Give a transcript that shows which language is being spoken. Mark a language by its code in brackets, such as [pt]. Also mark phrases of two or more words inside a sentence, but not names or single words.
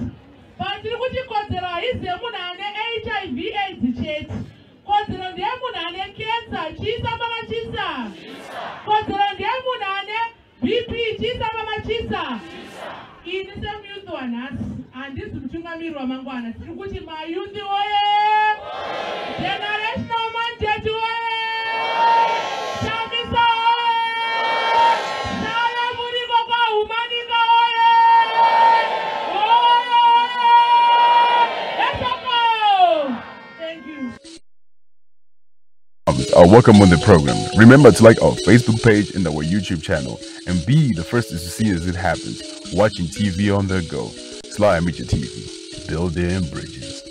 [sn] Patiri kuti kodzero haizi yemunhu ane HIV AIDS chete. Kodzero ndeyemunhu ane cancer. Chisa mama chisa. Kodzero ndeyemunhu ane BP. Chisa mama chisa. Ini semuyuthi wanhasi handisi mutungamiri wamangwana. Tiri kuti mayuthi oye! [en] Generational mandate oye! [sn] Chamisa oye! Sala muriko kwahumanika oye! Oye! [en] Let's go! Thank you. Welcome on the program. Remember to like our Facebook page and our YouTube channel and be the first to see as it happens. Watching TV on the go. Sly Media TV. Building bridges.